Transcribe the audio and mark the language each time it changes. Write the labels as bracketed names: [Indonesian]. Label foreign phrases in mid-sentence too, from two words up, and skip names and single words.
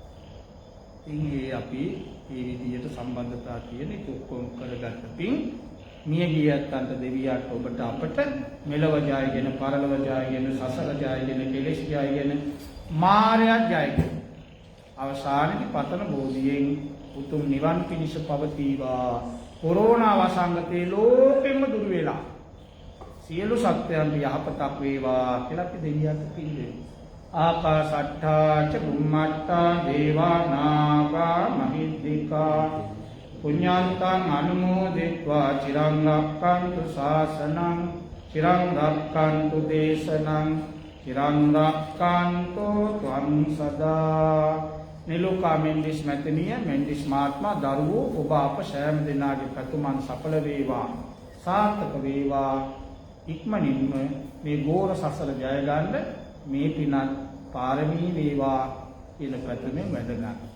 [Sinhala] ඉතින් අපි මේ විදියට සම්බන්ධතා තියෙන ඔක්කොම කරගත්ත පින් මිය ගියත්න්ට දෙවියන්ට ඔබට අපට මෙලව ජයගෙන පරලොව ජයගෙන සසර ජයගෙන කෙලෙස් ජයගෙන මාරයත් ජයගෙන අවසානයේ පතන බෝධියෙන් උතුම් නිවන් පිණිස පවතිවා. කොරෝනා වසංගතේ ලෝකෙම දුර වෙලා සියලු සත්‍යයන්ට යහපතක් වේවා කියලා අපි දෙවියන්ට පිළිදෙමු. [Pali] ආකාශට්ඨා ච බුම්මට්ඨා දේවා නාග මහිද්దికා පුඤ්ඤාන්තං අනුමෝදිत्वा චිරං රක්ඛන්තු ශාසනං චිරං රක්ඛන්තු දේශනං චිරං රක්ඛන්තු ත්වං සදා. [Sinhala] නිලෝකා මෙන්ඩිස් මැතිනිය මෙන්ඩිස් මහත්මයා දරුවෝ ඔබ අප සෑම දිනාගේ පැතුමන් සඵල වේවා සාර්ථක වේවා. ඉක්මනින්ම මේ ගෝර සසර ජය ගන්න මේ පිනත් පාරමී වේවා කියන පැතුමෙන් වැඩගන්න.